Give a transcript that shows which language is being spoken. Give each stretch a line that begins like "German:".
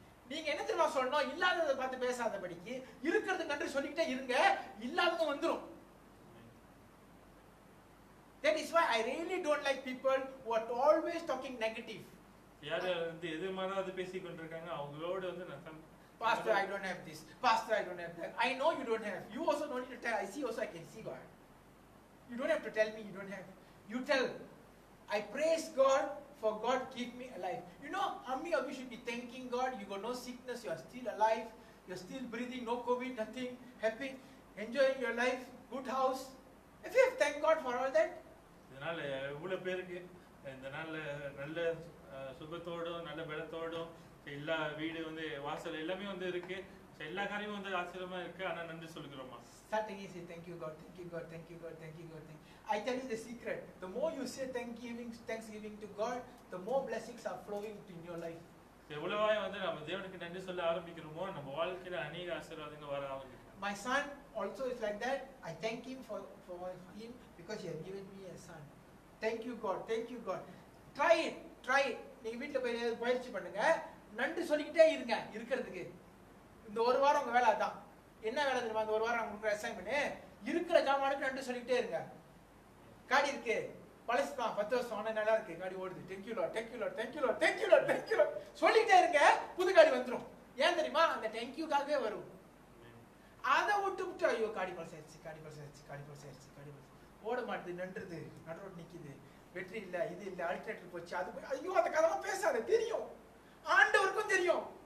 Tamil: நீங்க என்ன தெரியுமா சொல்லணும்? இல்லாததை பார்த்து பேசாதபடிக்கு இருக்கிறது நன்றி சொல்லிக்கிட்டே இருங்க, இல்லாததும் வந்துரும்.
English: That is why I really don't like people who are always talking negative.
Tamil: யார் வந்து எதிர்மாறாத பேசிக் கொண்டிருக்காங்க அவங்களோட வந்து நான்
English: Pastor, I don't have this. Pastor, I don't have that. I know you don't have. You also don't need to tell. I see also I can see God. You don't have to tell me you don't have. You tell. I praise God for God keep me alive. You know how many of you should be thanking God? You got no sickness. You are still alive. You are still breathing. No COVID. Nothing. Happy. Enjoying your life. Good house. If you have thank God for all that.
Tamil: இதனால இவ்வளவு பேருக்கு இந்த நாள்ல நல்ல சுகத்தோடும் நல்ல பலத்தோடும் எல்லா வீடு வந்து வாசல் எல்லாமே வந்து இருக்கு. எல்லா காரியமும் வந்து ஆச்சரியமா இருக்கு. ஆனா நன்றி சொல்லுகிறோமா?
English: Starting is say thank you God, thank you God, thank you God, thank you God. I tell you the secret. The more you say thanksgiving to God, the more blessings are flowing in your life.
Tamil: எவ்வளவாய் வந்து நம்ம தேவனுக்கு நன்றி சொல்ல ஆரம்பிக்கிறோமோ நம்ம வாழ்க்கையில அநேக ஆசீர்வாதங்கள் வர ஆரம்பிக்கும்.
English: My son also is like that. I thank him for him because he has given me a son. Thank you God, thank you God. Try it, try it.
Tamil: நீங்க வீட்ல போய் பயிற்சி பண்ணுங்க, நன்றி சொல்லிக்கிட்டே இருங்க. இருக்கிறதுக்கு இந்த ஒரு வாரம் உங்க வேலை அதான். என்ன வேலை தெரியுமா? இந்த ஒரு வாரம் உங்களுக்கு அசைன்மென்ட், இருக்கிற ஜாமானுக்கு நன்றி சொல்லிக்கிட்டே இருங்க. காடி இருக்கு, பழசு தான், 10 வருஷம் ஆனா நல்லா இருக்கு, காடி ஓடுது,
English: thank you Lord, thank you Lord,
Tamil: thank you Lord, thank you Lord, thank you Lord சொல்லிக்கிட்டே இருங்க. புது காடி வந்துரும். ஏன் தெரியுமா? அந்த thank you காகவே வரும். அதை விட்டு ஐயோ காடி பழசாயிருச்சு, காடி பழசாயிருச்சு, காடி பழசாயிருச்சு, காடி பழசு ஓட மாட்டுது, நன்றுது, நடுரோடு நிக்குது, வெற்றி இல்ல, இது இல்ல, அல்டர்னேட்டிவ் போச்சு, அது ஐயோ அந்த கதெல்லாம் பேசாத, தெரியும், ஆண்டவருக்கும் தெரியும்.